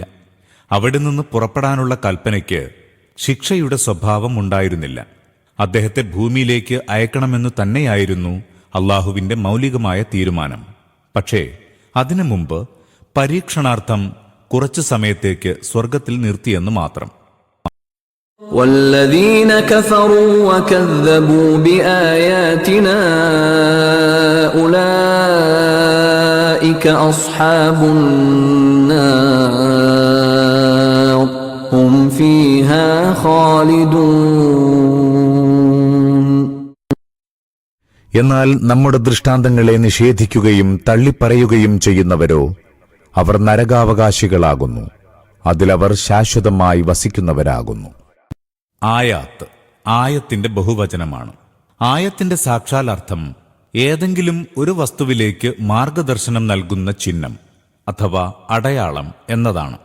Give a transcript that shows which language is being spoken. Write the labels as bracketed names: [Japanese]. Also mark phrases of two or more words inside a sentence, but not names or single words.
[Malayalam] അവിടെ നിന്ന് പുറപ്പെടാനുള്ള കൽപ്പനയ്ക്ക് ശിക്ഷയുടെ സ്വഭാവം ഉണ്ടായിരുന്നില്ല. അദ്ദേഹത്തെ ഭൂമിയിലേക്ക് അയക്കണമെന്നു തന്നെയായിരുന്നു അല്ലാഹുവിന്റെ മൗലികമായ തീരുമാനം. പക്ഷേ അതിനു മുമ്പ് പരീക്ഷണാർത്ഥം കുറച്ചു സമയത്തേക്ക് സ്വർഗത്തിൽ നിർത്തിയെന്ന് മാത്രം. [Arabic] والذين كفروا وكذبوا بآياتنا أولئك أصحاب النار هم فيها خالدون. [Malayalam] എന്നാൽ നമ്മുടെ ദൃഷ്ടാന്തങ്ങളെ നിഷേധിക്കുകയും തള്ളിപ്പറയുകയും ചെയ്യുന്നവരോ അവർ നരകാവകാശികളാകുന്നു. അതിലവർ ശാശ്വതമായി വസിക്കുന്നവരാകുന്നു. ആയാത്ത് ആയത്തിന്റെ ബഹുവചനമാണ്. ആയത്തിന്റെ സാക്ഷാൽ അർത്ഥം ഏതെങ്കിലും ഒരു വസ്തുവിലേക്ക് മാർഗദർശനം നൽകുന്ന ചിഹ്നം അഥവാ അടയാളം എന്നതാണ്.